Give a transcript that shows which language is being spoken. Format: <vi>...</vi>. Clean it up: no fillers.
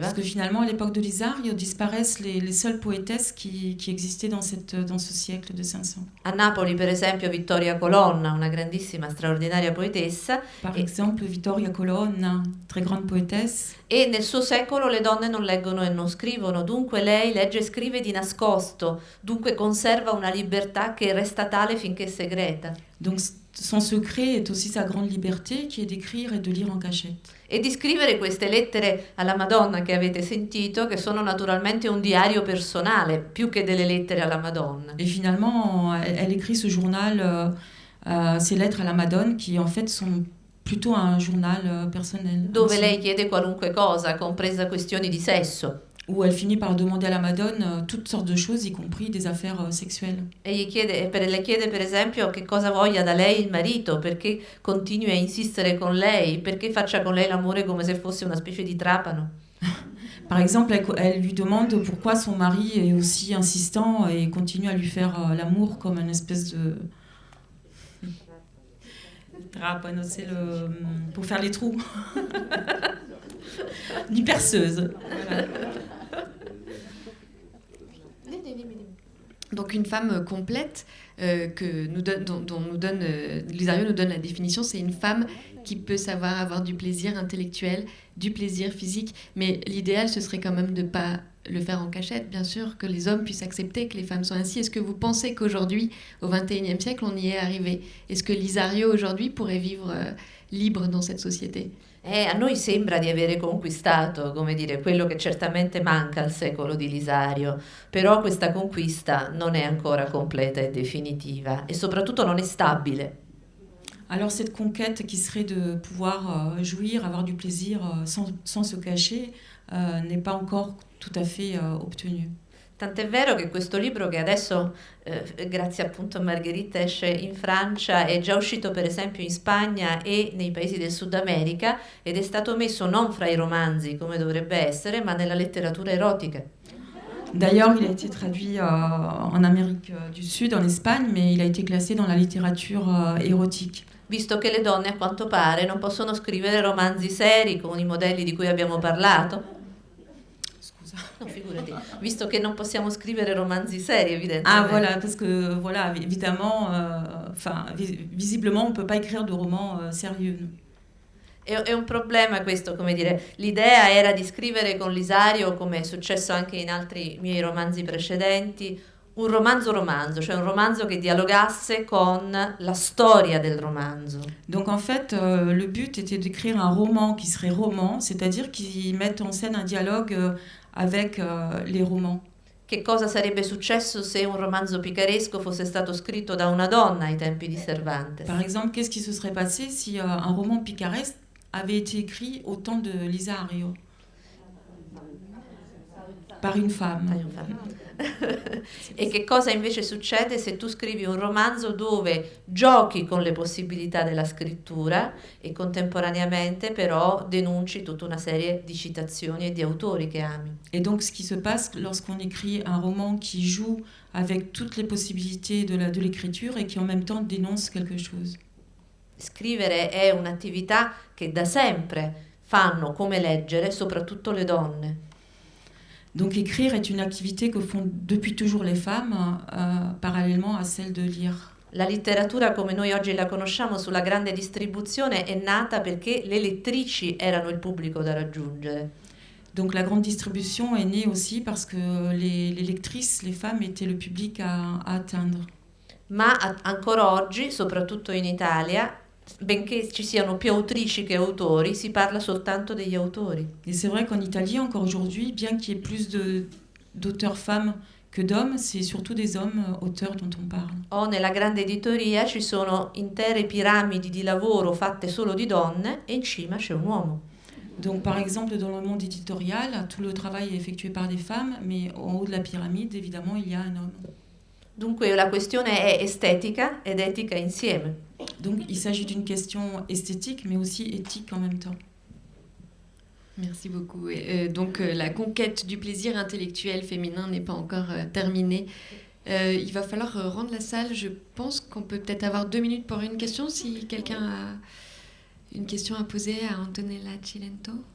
<fr>Parce que finalement, à l'époque de Lisario, disparaissent les seules poétesses qui existaient dans ce siècle de 500.</fr> <it>A Napoli, per esempio, Vittoria Colonna, una grandissima, straordinaria poetessa.</it> <fr>Par exemple, Vittoria Colonna, très grande poétesse.</fr> <it>E nel suo secolo le donne non leggono e non scrivono, dunque lei legge e scrive di nascosto, segreto, dunque conserva una libertà che resta tale finché segreta.</it> <fr>Donc son secret est aussi sa grande liberté qui est d'écrire et de lire en cachette.</fr> <it>E di scrivere queste lettere alla Madonna che avete sentito, che sono naturalmente un diario personale, più che delle lettere alla Madonna.</it> <fr>Et finalement, elle écrit ce journal, ces lettres à la Madone, qui en fait sont plutôt un journal personnel.</fr> <it>Dove lei chiede qualunque cosa, compresa questioni di sesso.</it> <fr>Où elle finit par demander à la Madone toutes sortes de choses, y compris des affaires sexuelles.</fr> <it>E le chiede per esempio che cosa voglia da lei il marito, perché continui a insistere con lei, perché faccia con lei l'amore come se fosse una specie di trapano.</it> <fr>Par exemple, elle lui demande pourquoi son mari est aussi insistant et continue à lui faire l'amour comme une espèce de... Trapano, c'est pour faire les trous. Une perceuse. Voilà. Donc une femme complète dont Lisario nous donne la définition, c'est une femme qui peut savoir avoir du plaisir intellectuel, du plaisir physique, mais l'idéal ce serait quand même de ne pas le faire en cachette, bien sûr, que les hommes puissent accepter que les femmes soient ainsi. Est-ce que vous pensez qu'aujourd'hui, au XXIe siècle, on y est arrivé? Est-ce que Lisario aujourd'hui pourrait vivre libre dans cette société?</fr> <it>A noi sembra di avere conquistato, come dire, quello che certamente manca al secolo di Lisario, però questa conquista non è ancora completa e definitiva e soprattutto non è stabile.</it> <fr>Alors cette conquête qui serait de pouvoir jouir, avoir du plaisir sans se cacher, n'est pas encore tout à fait obtenue.</fr> <it>Tant'è vero che questo libro, che adesso, grazie appunto a Margherita, esce in Francia, è già uscito per esempio in Spagna e nei paesi del Sud America ed è stato messo non fra i romanzi come dovrebbe essere, ma nella letteratura erotica.</it> <fr>D'ailleurs, il a été traduit en Amérique du Sud, en Espagne, mais il a été classé dans la littérature érotique.</fr> <it>Visto che le donne, a quanto pare, non possono scrivere romanzi seri con i modelli di cui abbiamo parlato. No, figurati. Visto che non possiamo scrivere romanzi seri, evidentemente.</it> <fr>Ah, voilà, parce que, voilà, évidemment, visiblement, on ne peut pas écrire de romans sérieux.</fr> <it>È un problema questo, come dire, l'idea era di scrivere con Lisario, come è successo anche in altri miei romanzi precedenti, un romanzo, cioè un romanzo che dialogasse con la storia del romanzo.</it> <fr>Donc en fait, le but était d'écrire un roman qui serait roman, c'est-à-dire qui mette en scène un dialogue avec les romans.</fr> <it>Che cosa sarebbe successo se un romanzo picaresco fosse stato scritto da una donna ai tempi di Cervantes?</it> <fr>Par exemple, qu'est-ce qui se serait passé si un roman picaresque avait été écrit au temps de Lisario par une femme?</fr> <it>E che cosa invece succede se tu scrivi un romanzo dove giochi con le possibilità della scrittura e contemporaneamente però denunci tutta una serie di citazioni e di autori che ami?</it> <fr>Et donc ce qui se passe lorsqu'on écrit un roman qui joue avec toutes les possibilités de l'écriture et qui en même temps dénonce quelque chose.</fr> <it>Scrivere è un'attività che da sempre fanno come leggere soprattutto le donne.</it> <fr>Donc écrire est une activité que font depuis toujours les femmes, parallèlement à celle de lire.</fr> <it>La letteratura come noi oggi la conosciamo sulla grande distribuzione è nata perché le lettrici erano il pubblico da raggiungere.</it> <fr>Donc la grande distribution est née aussi parce que les lectrices, les femmes, étaient le public à atteindre.</fr> <it>Ma ancora oggi, soprattutto in Italia, benché ci siano più autrici che autori, si parla soltanto degli autori.</it> <fr>Et c'est vrai qu'en Italie, encore aujourd'hui, bien qu'il y ait plus d'auteurs femmes que d'hommes, c'est surtout des hommes auteurs dont on parle.</fr> <it>O nella grande editoria ci sono intere piramidi di lavoro fatte solo di donne e in cima c'è un uomo.</it> <fr>Donc par exemple, dans le monde éditorial, tout le travail est effectué par des femmes, mais en haut de la pyramide, évidemment, il y a un homme.</fr> <it>Dunque la questione è estetica ed etica insieme.</it> <fr>Donc il s'agit d'une question esthétique, mais aussi éthique en même temps. Merci beaucoup. Donc la conquête du plaisir intellectuel féminin n'est pas encore terminée. Il va falloir rendre la salle. Je pense qu'on peut peut-être avoir 2 minutes pour une question, si quelqu'un a une question à poser à Antonella Cilento.</fr>